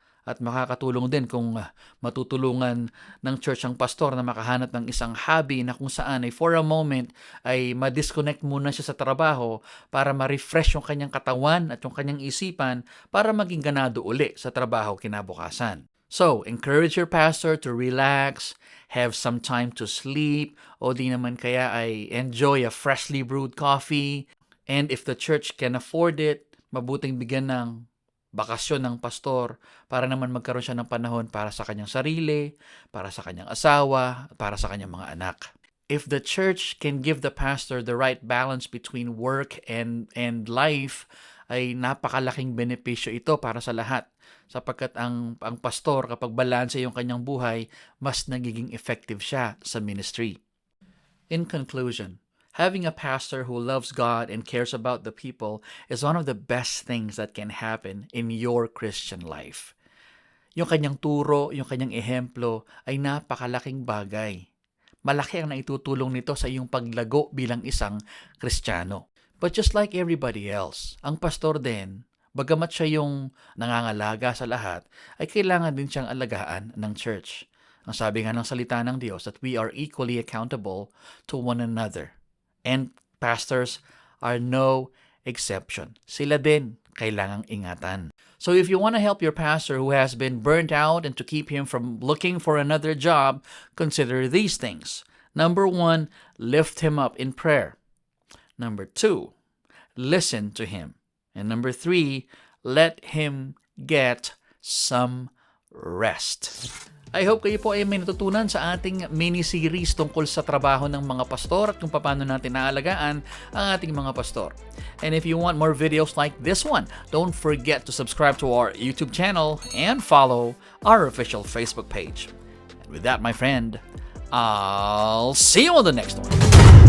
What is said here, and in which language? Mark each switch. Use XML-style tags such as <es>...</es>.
<tl>At makakatulong din kung matutulungan ng church ang pastor na makahanap ng isang hobby na kung saan ay</tl> <en>for a moment</en> <tl>ay ma-disconnect muna siya sa trabaho para ma-refresh yung kanyang katawan at yung kanyang isipan para maging ganado uli sa trabaho kinabukasan.</tl> <en>So, encourage your pastor to relax, have some time to sleep,</en> <tl>o di naman kaya ay</tl> <en>enjoy a freshly brewed coffee. And if the church can afford it,</en> <tl>mabuting bigyan ng bakasyon ng pastor para naman magkaroon siya ng panahon para sa kanyang sarili, para sa kanyang asawa, para sa kanyang mga anak.</tl> <en>If the church can give the pastor the right balance between work and life,</en> <tl>ay napakalaking benepisyo ito para sa lahat. Sapagkat ang pastor kapag balanse yung kanyang buhay, mas nagiging effective siya sa ministry.</tl> <en>In conclusion, having a pastor who loves God and cares about the people is one of the best things that can happen in your Christian life.</en> <tl>Yung kanyang turo, yung kanyang ehemplo ay napakalaking bagay. Malaki ang naitutulong nito sa iyong paglago bilang isang Kristiyano.</tl> <en>But just like everybody else,</en> <tl>ang pastor din, bagamat siya yung nangangalaga sa lahat, ay kailangan din siyang alagaan ng church. Ang sabi nga ng salita ng Diyos</tl> <en>that we are equally accountable to one another. And pastors are no exception.</en> <tl>Sila din kailangang ingatan.</tl> <en>So if you want to help your pastor who has been burnt out and to keep him from looking for another job, consider these things. Number 1, lift him up in prayer. Number 2, listen to him. And number 3, let him get some rest. I hope</en> <tl>kayo po ay may natutunan sa ating mini-series tungkol sa trabaho ng mga pastor at kung paano natin naalagaan ang ating mga pastor.</tl> <en>And if you want more videos like this one, don't forget to subscribe to our YouTube channel and follow our official Facebook page. And with that, my friend, I'll see you on the next one.</en>